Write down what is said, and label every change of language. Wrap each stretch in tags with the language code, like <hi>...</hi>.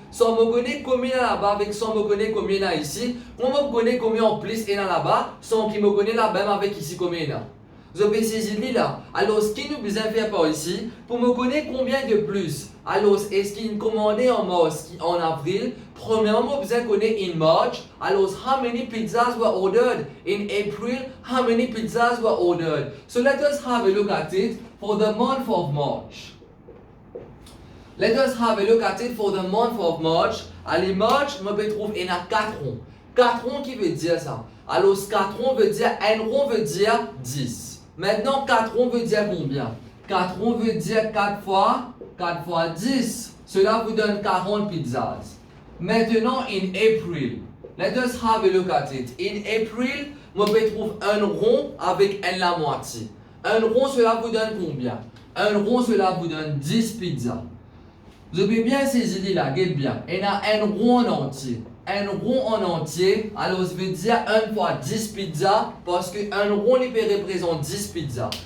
<fr>Sans me connaître combien il y en a là-bas avec sans me connaître combien il y en a ici. Moi, me connaître combien en plus il y en a là-bas sans qu'il me connaisse là-bas avec ici combien il y en a. Vous avez saisi là. Alors, ce qui nous besoin faire par ici, pour me connaître combien de plus. Alors, est-ce qu'il est commandé en mars, en avril? Premièrement, vous besoin connaître</fr> <en>in March. Alors, how many pizzas were ordered? In April, how many pizzas were ordered? So, let us have a look at it for the month of March. Let us have a look at it for the month of March.</en> <fr>Allez, March, je peux trouver, il y en a 4 ronds. 4 ronds qui veut dire ça. Alors, 4 ronds veut dire, un rond veut dire 10. Maintenant, 4 ronds veut dire combien? 4 ronds veut dire 4 fois 10. Cela vous donne 40 pizzas. Maintenant,</fr> <en>in April, let us have a look at it. In April,</en> <fr>je peux trouver un rond avec la moitié. Un rond, cela vous donne combien? Un rond, cela vous donne 10 pizzas. Vous avez bien saisi là, regardez bien. Il y a un rond en entier. Un rond en entier, alors ça veut dire 1 fois 10 pizzas, parce qu'un rond il peut représenter 10 pizzas.</fr>